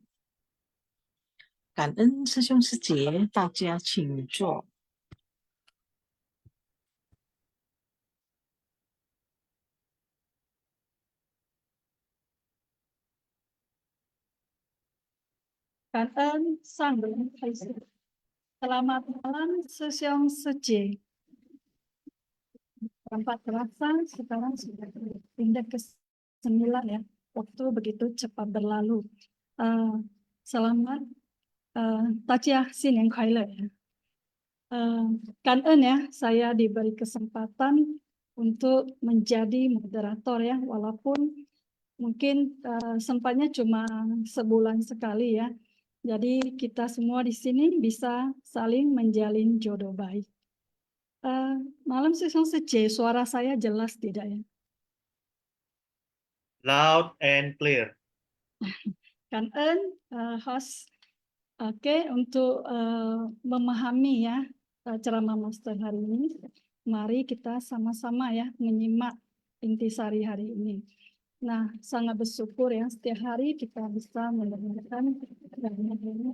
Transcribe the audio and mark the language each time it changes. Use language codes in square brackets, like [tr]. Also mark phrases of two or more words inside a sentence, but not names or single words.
[zh] 感恩师兄师姐，大家请坐。感恩上人开示。 [id] Selamat malam, [zh] 师兄师姐. [id] Tempat terasa sekarang sudah pindah ke 9 ya. Waktu begitu cepat berlalu. Selamat [zh] 大家新年快乐 [id] ya. 感恩 ya, saya diberi kesempatan untuk menjadi moderator ya, walaupun mungkin sempatnya cuma sebulan sekali ya. Jadi kita semua di sini bisa saling menjalin jodoh baik. Malam [zh] 师兄师姐, [id] suara saya jelas tidak ya? [en] Loud and clear. [zh] 感恩host. [id] Oke, untuk memahami ya ceramah master hari ini, mari kita sama-sama ya menyimak intisari hari ini. Nah, sangat bersyukur ya setiap hari kita bisa mendengarkan ini.